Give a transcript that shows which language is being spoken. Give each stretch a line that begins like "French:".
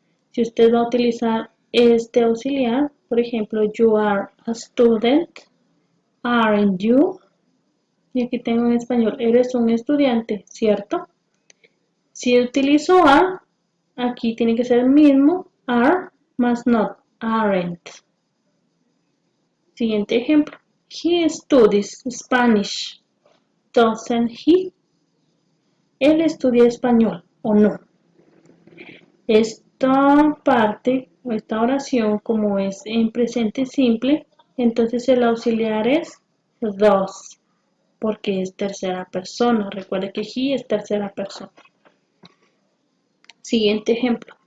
Spanish: Si usted va a utilizar este auxiliar, por ejemplo,
English: you are a student, aren't you?
Spanish: Y aquí tengo en español, eres un estudiante, ¿cierto? Si utilizo are, aquí tiene que ser el mismo, are más not, aren't. Siguiente ejemplo.
English: He studies Spanish, doesn't he?
Spanish: Él estudia español, ¿o no? Esta parte, o esta oración, como es en presente simple, entonces el auxiliar es does, porque es tercera persona. Recuerde que he es tercera persona. Siguiente ejemplo.